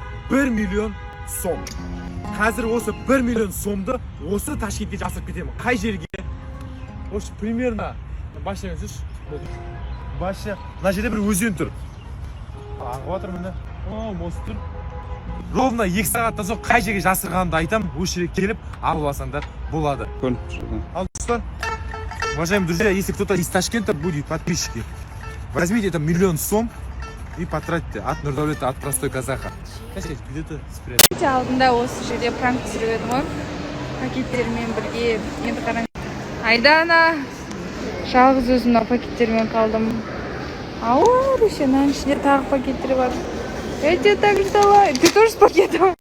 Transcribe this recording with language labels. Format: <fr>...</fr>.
<kk>1 миллион сом. Қазір осы 1 миллион сомды осы Ташкентке жасырып кетемін. Қай жерге? Осы</kk> <ru>примерно</ru> <kk>башына жүрші. Башы. Мына жерде бір өзен тұр. Ағып жатыр міне. О, мост тұр.</kk> <ru>Ровно</ru> <kk>2 сағаттан соң қай жерге жасырғанымды айтам, осы жерге келіп алып алсаңдар болады. Ал достар,</kk> <ru>уважаемые друзья, если кто-то из Ташкента будет, подписчики, возьмите это 1 миллион сом и потратьте от Нурдавлета, от простой казаха. Где-то спрятать.</ru> <kk>Алдында осы жерде пранк түсіріп едім ғой. Пакеттермен бірге енді қараң. Айдана, жалғыз өзімнің пакеттермен қалдым. Ауыр, мынаның ішінде тағы пакеттер бар.</kk> <ru>Я тебе так ждала. Ты тоже с пакетом?</ru>